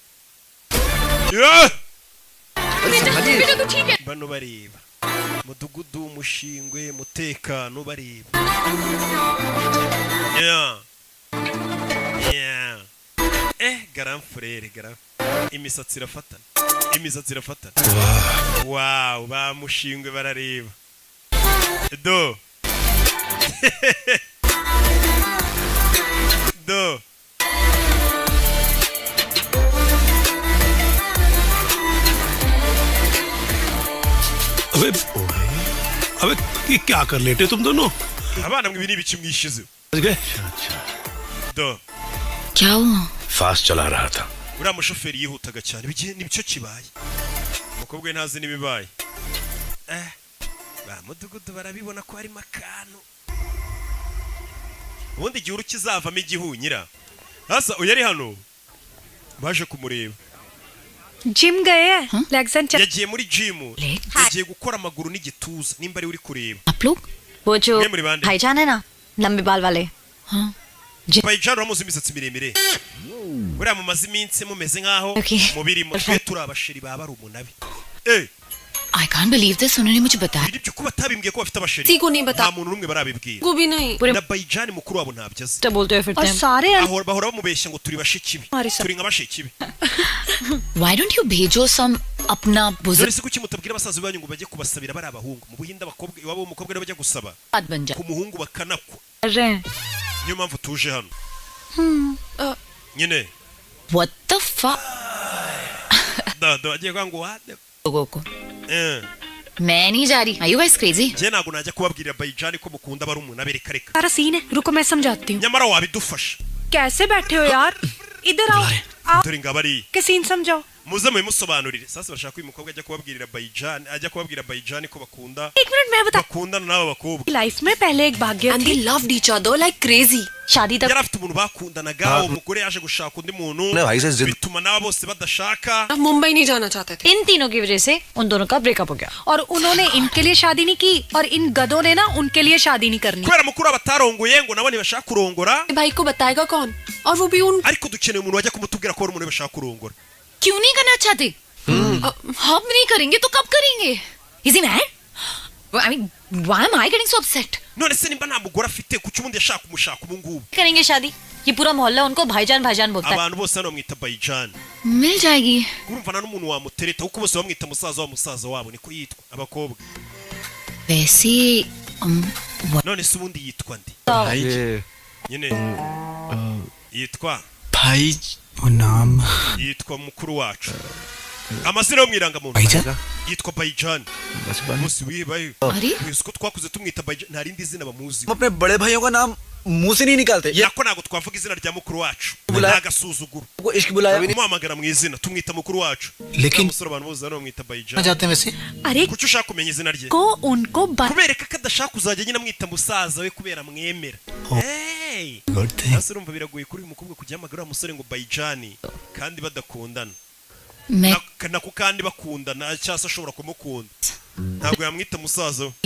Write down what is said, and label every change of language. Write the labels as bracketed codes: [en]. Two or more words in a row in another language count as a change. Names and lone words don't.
[rw] bano bareba mudugudu umushingwe mutekano bareba garamfurere imisatsi irafatana wow bamushingwe barareba do do [hi] अबे ये क्या कर लेटे तुम दोनों [rw] abana mwe ibi biki mwishize do [hi] क्या हुआ फास्ट चला रहा था [rw] uriya mushoferi yihutaga cyane bigiye nibyo kibaye umukobwa we ntazi n'ibibaye ba mudugudu barabibona ko harimo akantu ubundi igihuru kizavamo igihunyira hasa uyu ari hano baje kumureba [hi] जिम गए हैं [en] legs and [rw] yagiye muri gym yagiye gukora amaguru n'igituza nimba ari uri kureba [hi] आप लोग वो जो [rw] mwe muri bande [hi] भाईजान है ना लंबे बाल वाले हाँ [rw] bayijana uramuzi imisatsi miremire buriya mumaze iminsi mumeze nk'aho [en] Okay. [rw] mubiri twe turi abasheri baba ari umunabi [en] I can't believe this [hi] उन्होंने मुझे बताया [rw] biri byo kuba atabimbwiye ko bafite abasheri [hi] किसी को नहीं बता [rw] nta muntu n'umwe barabibwira [hi] को भी नहीं पूरे [rw] na bayijani mukuru wabo ntabyo azi [hi] बोलते हुए और सारे [rw] bahora bamubeshya ngo turi bashiki be [hi] हमारे साथ [rw] turi nka bashiki be [en] Why don't you भेजो some [hi] अपना बुजुर्ग [rw] dore se kuki mutabwira abasaza banyu ngo bajye kubasabira bari abahungu mu buhinde abakobwa iwabo w'umukobwa rero bajya gusaba [hi] बात बन जाए [rw] ku muhungu bakanakwa [hi] कर रहे हैं [rw] niyo mpamvu tuje hano nyine [en] What the fuck [rw] do agiye kuvuga ngo wade [hi] लोगों को मैं नहीं जा रही [en] Are you guys crazy [rw] njye ntabwo najya kubabwira bayijani ko mukunda bari umuntu abereka reka [hi] सारा सीन है रुको मैं समझाती हूँ [rw] nyamara wabidufasha [hi] कैसे बैठे हो यार इधर आओ आप [rw] dore ngaba ari [hi] के सीन समझाओ [rw] muze mubimusobanurire sasa bashaka ko uyu mukobwa ajya kubabwira bayijani ko bakunda [hi] एक मिनट मैं बता [rw] bakundana n'aba bakobwa [hi] लाइफ में पहले एक भाग्य [en] and they [hi] थी [en] loved each other like crazy [hi] शादी तक [rw] yari afite umuntu bakundanaga umugore yaje gushaka undi muntu [hi] भाई से जिद [rw] bituma n'aba bose badashaka [hi] अब मुंबई नहीं जाना चाहते थे इन तीनों की वजह से उन दोनों का ब्रेकअप हो गया और उन्होंने इनके लिए शादी नहीं की और इन गधों ने ना उनके लिए शादी नहीं करनी [rw] kubera mukuru aba atarongoye ngo nabo ntibashaka kurongora [hi] भाई को बताएगा कौन और वो भी उन [rw] ariko dukeneye umuntu wajya kumutubwira ko ari umuntu bashaka kurongora [hi] क्यों नहीं करना चाहते? हम नहीं करेंगे तो कब करेंगे? [en] Is he mad? I mean, why am I getting so upset? [rw] none se nimba nta mugore afite kuki ubundi yashaka umushaka ubu ngubu [hi] करेंगे शादी ये पूरा मोहल्ला उनको भाईजान भाईजान बोलता है [rw] abantu bose hano bamwita bayijani [hi] मिल जाएगी [rw] urumva nta n'umuntu wamutereta kuko bose bamwita musaza wabo niko yitwa abakobwa [hi] वैसे [rw] none se ubundi yitwa ndi nyine yitwa [hi] भाई वो नाम [rw] yitwa mukuru wacu amazina yo mwirangamuntu [hi] भाईजान [rw] yitwa bayijani musi wibaye ko twakuze tumwita bayijani nta rindi zina bamuzi [hi] अपने बड़े भाइयों का नाम मुंह से नहीं निकालते [rw] yako ntago twavuga izina rya mukuru wacu ntagasuzuguro [hi] वो इश्क बुलाया [rw] umuhamagara mu izina tumwita mukuru wacu [hi] लेकिन [rw] umusore abantu bose hano bamwita bayijani [hi] जाते हैं वैसे अरे [rw] kuki ushaka kumenya izina rye [hi] को उनको [rw] kubereka ko adashaka kuzajya nyine amwita musaza we kubera mwemera hasi urumva biragoye kuri uyu mukobwa kujya hamagara umusore ngo bayijani kandi badakundana nako kandi bakundana cyangwa se ashobora kumukunda ntabwo yamwita musaza we